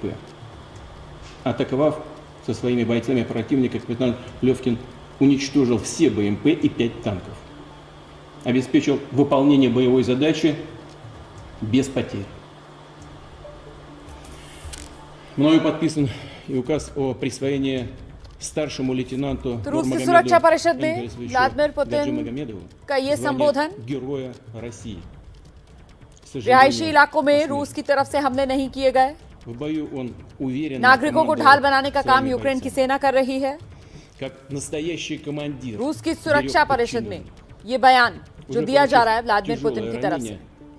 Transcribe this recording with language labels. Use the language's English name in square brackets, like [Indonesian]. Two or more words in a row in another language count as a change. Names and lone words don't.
[Russian] Атаковав со своими бойцами противника, капитан Левкин уничтожил все БМП и 5 танков. Обеспечил выполнение боевой задачи без потерь. Мною подписан и указ о присвоении старшему лейтенанту [Hindi] रूस की सुरक्षा परिषद में व्लादिमीर पुतिन का ये संबोधन [Russian] Героя России. [Hindi] रिहायशी इलाकों में रूस की तरफ से हमले नहीं किए गए, नागरिकों को ढाल बनाने का काम यूक्रेन की सेना कर रही है। रूस की सुरक्षा परिषद में ये बयान जो दिया जा रहा है व्लादिमीर पुतिन की तरफ से।